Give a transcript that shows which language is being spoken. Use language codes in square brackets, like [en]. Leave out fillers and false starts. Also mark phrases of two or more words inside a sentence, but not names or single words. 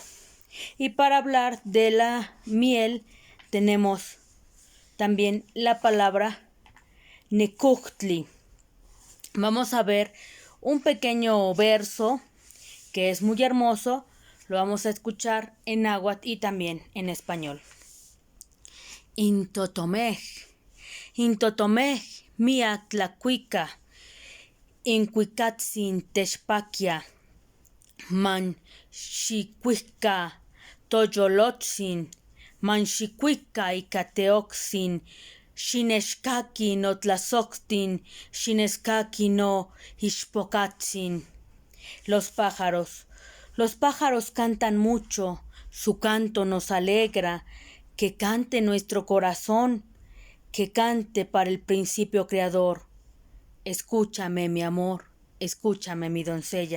[es] Y para hablar de la miel tenemos también la palabra Necuhtli. Vamos a ver un pequeño verso que es muy hermoso. Lo vamos a escuchar en náhuatl y también en español. [nah] Intotomej, intotomej mia tlacuica, incuicatzin techpaquia, man xicuica toyolotzin, man xicuica icateoxin, xinexcaqui no tlazoctin, xinexcaqui no ixpocatzin. [es] Los pájaros cantan mucho, su canto nos alegra, que cante nuestro corazón, que cante para el principio creador. Escúchame, mi amor, escúchame, mi doncella.